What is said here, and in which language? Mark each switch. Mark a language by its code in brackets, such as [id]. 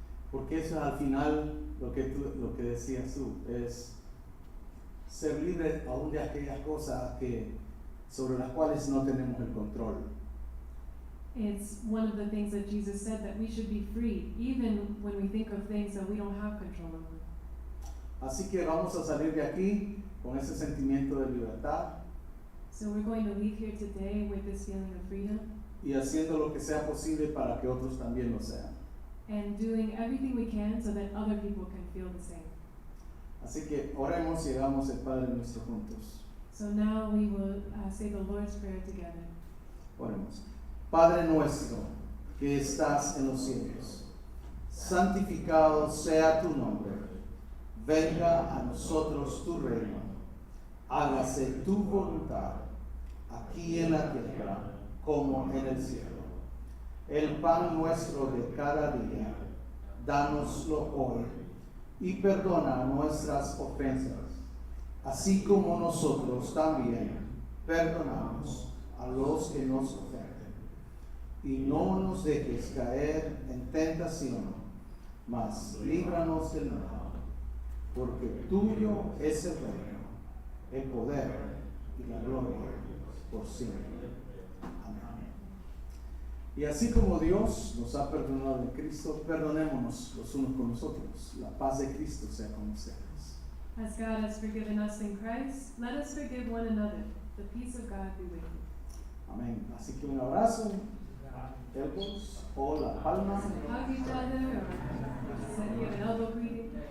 [es] Porque eso al final, lo que decías tú, es ser libre aún de aquellas cosas sobre las cuales no tenemos el control. [en] It's one of the things that Jesus said, that we should be free, even when we think of things that we don't have control over. [es] Así que vamos a salir de aquí con ese sentimiento de libertad [en] So we're going to leave here today with this feeling of freedom [es] y haciendo lo que sea posible para que otros también lo sean. [en] and doing everything we can so that other people can feel the same. [es] Así que oremos y hagamos el Padre Nuestro juntos. [en] So now we will say the Lord's Prayer together. [es] Oremos. Padre nuestro que estás en los cielos, santificado sea tu nombre. Venga a nosotros tu reino. Hágase tu voluntad, aquí en la tierra como en el cielo. El pan nuestro de cada día, dánoslo hoy, y perdona nuestras ofensas, así como nosotros también perdonamos a los que nos ofenden. Y no nos dejes caer en tentación, mas líbranos del mal, porque tuyo es el reino, el poder y la gloria por siempre. Amén. Y así como Dios nos ha perdonado en Cristo, perdonémonos los unos con los otros. La paz de Cristo sea con ustedes. [en] As God has forgiven us in Christ, let us forgive one another. The peace of God be with you. [es] Amén. Así que un abrazo, [en] elbows, [es] o la palma. [en] Hug each other or send you an elbow greeting.